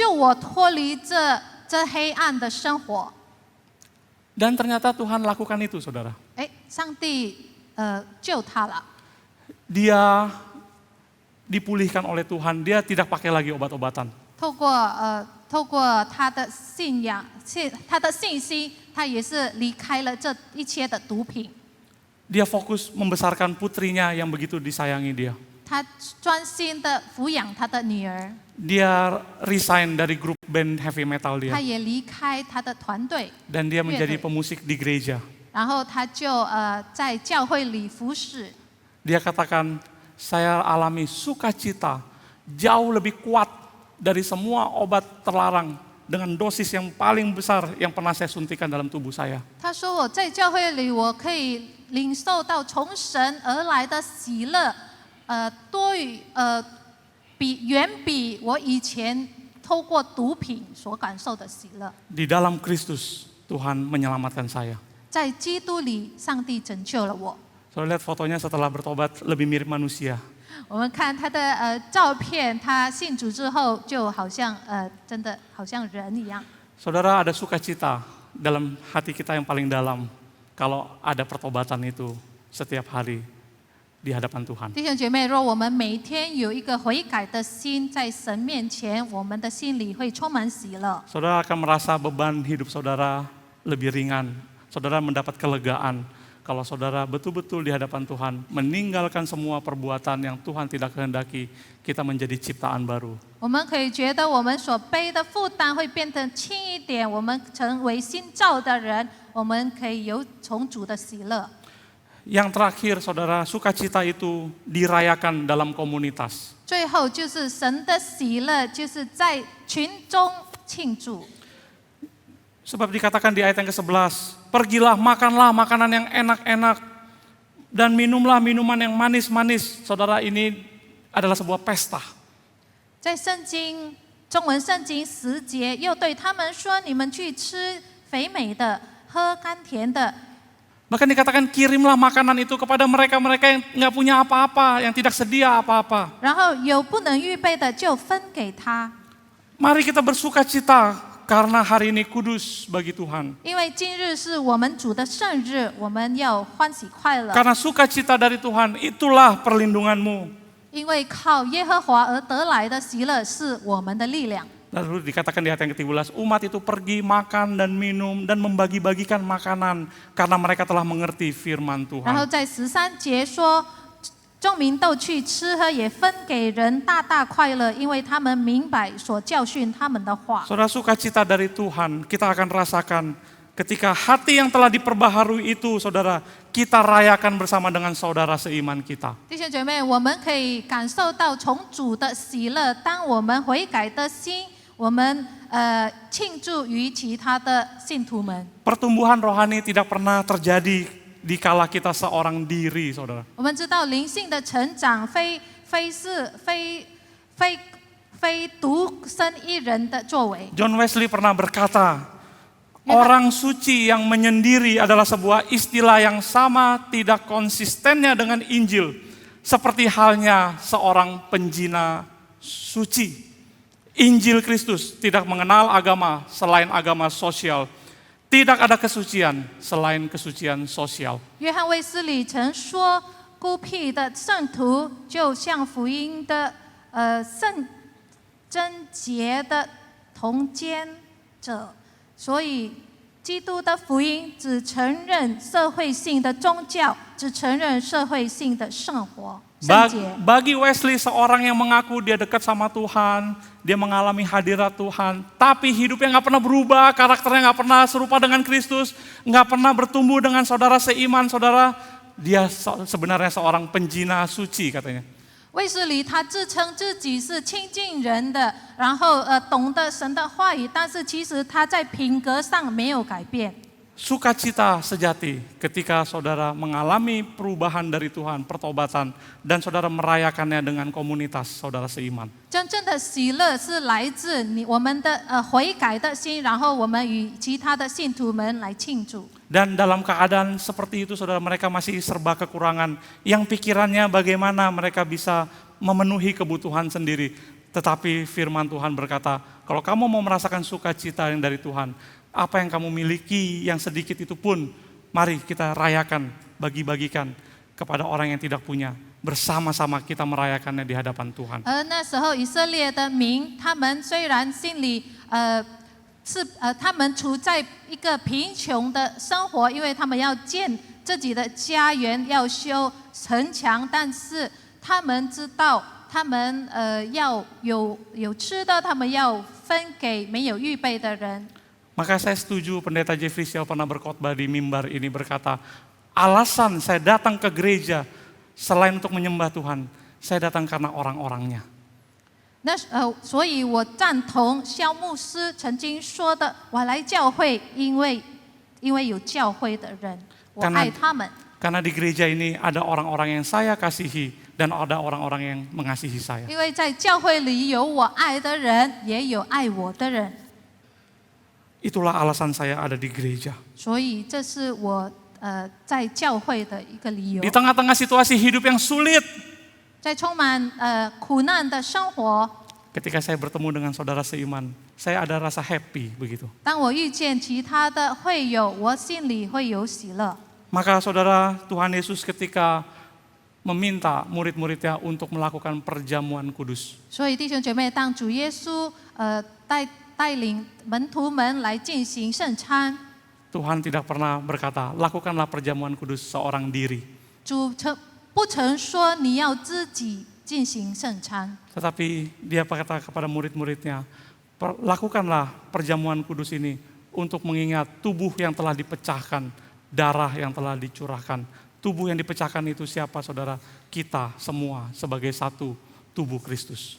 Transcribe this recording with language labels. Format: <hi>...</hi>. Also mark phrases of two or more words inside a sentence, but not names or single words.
<zh>你帮助我，你拯救我，你救我脱离这这黑暗的生活。</zh> <id>Dan ternyata Tuhan lakukan itu, saudara.</id> <zh>哎，上帝救他了，</zh> <id>Dia dipulihkan oleh Tuhan, dia tidak pakai lagi obat-obatan.</id> <zh>透过他的信仰、他的信心，他也是离开了这一切的毒品。</zh> <id>Dia fokus membesarkan putrinya yang begitu disayangi dia.</id> <zh>他专心的抚养他的女儿，</zh> <id>Dia resign dari grup band</id> <en>heavy metal</en> <zh>他</zh> <id>dia.</id> <zh>也离开他的团队，</zh> <id>Dan dia menjadi pemusik di gereja.</id> <zh>然后他就在教会里服侍。</zh> <id>Dia katakan, saya alami sukacita jauh lebih kuat dari semua obat terlarang dengan dosis yang paling besar yang pernah saya suntikan dalam tubuh saya.</id> <zh>他说我在教会里，我可以领受到从神而来的喜乐，多于远比我以前透过毒品所感受的喜乐。</zh> <id>Di dalam Kristus, Tuhan menyelamatkan saya.</id> <zh>在基督里，上帝拯救了我。</zh> <id>Saudara lihat fotonya setelah bertobat lebih mirip manusia.</id> <zh>我们看他的照片，他信主之后就好像真的好像人一样。</zh> <id>Saudara, ada sukacita dalam hati kita yang paling dalam kalau ada pertobatan itu setiap hari di hadapan Tuhan.</id> <zh>弟兄姐妹，若我们每天有一个悔改的心，在神面前，我们的心里会充满喜乐。</zh> <id>Saudara akan merasa beban hidup saudara lebih ringan. Saudara mendapat kelegaan kalau saudara betul-betul di hadapan Tuhan meninggalkan semua perbuatan yang Tuhan tidak kehendaki, kita menjadi ciptaan baru.</id> <zh>我们可以觉得我们所背的负担会变得轻一点，我们成为新造的人，我们可以有从主的喜乐。</zh> <id>Yang terakhir, saudara, sukacita itu dirayakan dalam komunitas.</id> <zh>最后就是神的喜乐，就是在群中庆祝。</zh> <id>Sebab dikatakan di ayat yang ke-11, pergilah makanlah makanan yang enak-enak dan minumlah minuman yang manis-manis. Saudara, ini adalah sebuah pesta.</id> <zh>在中文圣经10节又对他们说：“你们去吃肥美的，喝甘甜的。”</zh> <id>Bahkan dikatakan kirimlah makanan itu kepada mereka-mereka yang nggak punya apa-apa, yang tidak sedia apa-apa.</id> <zh>然后有不能预备的就分给他，</zh> <id>Mari kita bersukacita karena hari ini kudus bagi Tuhan.</id> <zh>因为今日是我们主的圣日，我们要欢喜快乐。</zh> <id>Karena sukacita dari Tuhan, itulah perlindunganmu.</id> <zh>因为靠耶和华而得来的喜乐是我们的力量。</zh> <id>Lalu dikatakan di ayat yang ke-13, umat itu pergi makan dan minum dan membagi-bagikan makanan karena mereka telah mengerti firman</id> <zh>然后</zh> <id>Tuhan.</id> <zh>在13节说，众民都去吃喝，也分给人大大快乐，因为他们明白所教训他们的话。</zh> <id>Saudara, sukacita dari Tuhan kita akan rasakan ketika hati yang telah diperbaharui itu, saudara, kita rayakan bersama dengan saudara seiman kita.</id> <zh>弟兄姐妹，我们可以感受到从主的喜乐，当我们悔改的心，我们庆祝于其他的信徒们。</zh> <id>Pertumbuhan rohani tidak pernah terjadi di kala kita seorang diri, saudara.</id> <zh>我们知道灵性的成长非独身一人的作为。</zh> <id>John Wesley pernah berkata, orang suci yang menyendiri adalah sebuah istilah yang sama tidak konsistennya dengan Injil. Seperti halnya seorang penjina suci. Injil Kristus tidak mengenal agama selain agama sosial. Tidak ada kesucian selain kesucian sosial.</id> <zh>约翰卫斯理曾说，孤僻的圣徒就像福音的圣贞洁的同监者，所以基督的福音只承认社会性的宗教，只承认社会性的生活圣洁。</zh> <id>Bagi Wesley, seorang yang mengaku dia dekat sama Tuhan, dia mengalami hadirat Tuhan, tapi hidupnya nggak pernah berubah, karakternya nggak pernah serupa dengan Kristus, nggak pernah bertumbuh dengan saudara seiman, saudara, dia sebenarnya seorang penjina suci katanya.</id> <zh>卫斯理他自称自己是亲近人的，然后懂得神的话语，但是其实他在品格上没有改变。</zh> <id>Sukacita sejati ketika saudara mengalami perubahan dari Tuhan, pertobatan, dan saudara merayakannya dengan komunitas saudara seiman.</id> <zh>真正的喜乐是来自我们的悔改的心，然后我们与其他的信徒们来庆祝。</zh> <id>Dan dalam keadaan seperti itu saudara, mereka masih serba kekurangan, yang pikirannya bagaimana mereka bisa memenuhi kebutuhan sendiri. Tetapi firman Tuhan berkata, kalau kamu mau merasakan sukacita yang dari Tuhan, apa yang kamu miliki yang sedikit itu pun, mari kita rayakan, bagi-bagikan kepada orang yang tidak punya. Bersama-sama kita merayakannya di hadapan Tuhan.</id> <zh>而那时候以色列的民，他们虽然心里他们处在一个贫穷的生活，因为他们要建自己的家园，要修城墙，但是他们知道，他们要有吃的，他们要分给没有预备的人。</zh> <id>Maka saya setuju pendeta Jeffrey Xiao pernah berkhotbah di mimbar ini berkata, alasan saya datang ke gereja selain untuk menyembah Tuhan, saya datang karena orang-orangnya.</id> <zh>所以我赞同萧牧师曾经说的，我来教会，因为有教会的人，我爱他们。</zh> <id>Karena di gereja ini ada orang-orang yang saya kasihi dan ada orang-orang yang mengasihi saya.</id> <zh>因为在教会里有我爱的人，也有爱我的人。</zh> <id>Itulah alasan saya ada di gereja.</id> <zh>所以这是我在教会的一个理由。</zh> <id>Di tengah-tengah situasi hidup yang sulit,</id> <zh>在充满苦难的生活，</zh> <id>ketika saya bertemu dengan saudara seiman, saya ada rasa happy begitu.</id> <zh>当我遇见其他的会友，我心里会有喜乐。</zh> <id>Maka saudara, Tuhan Yesus ketika meminta murid-muridnya untuk melakukan perjamuan kudus.</id> <zh>所以弟兄姐妹，当主耶稣带领门徒们来进行圣餐，</zh> <id>Tuhan tidak pernah berkata, lakukanlah perjamuan kudus seorang diri.</id> <zh>主不曾说你要自己进行圣餐，</zh> <id>Tetapi dia berkata kepada murid-muridnya, lakukanlah perjamuan kudus ini untuk mengingat tubuh yang telah dipecahkan, darah yang telah dicurahkan. Tubuh yang dipecahkan itu siapa saudara? Kita semua sebagai satu tubuh Kristus.</id>